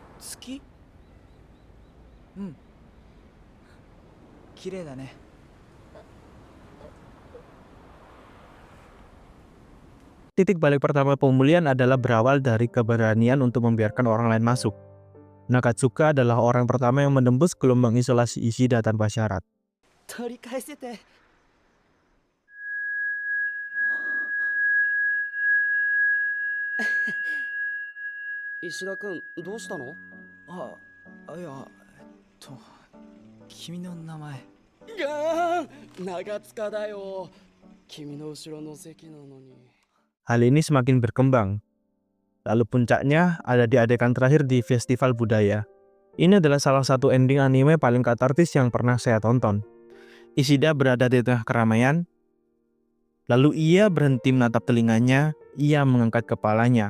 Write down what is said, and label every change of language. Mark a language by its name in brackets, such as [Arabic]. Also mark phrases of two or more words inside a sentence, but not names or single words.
[Japanese] き？うん。綺麗だね。 [Indonesian] Titik balik pertama pemulihan adalah berawal dari keberanian untuk membiarkan orang lain masuk. Nakatsuka adalah orang pertama yang menembus gelombang isolasi Ishida tanpa syarat. [Japanese] 取り返せて。石田君どうしたの？いや、君の名前。がーん、長塚だよ。君の後ろの席なのに。 [Indonesian] Hal ini semakin berkembang. Lalu puncaknya ada di adegan terakhir di festival budaya. Ini adalah salah satu ending anime paling katartis yang pernah saya tonton. Ishida berada di tengah keramaian, lalu ia berhenti menatap telinganya, ia mengangkat kepalanya.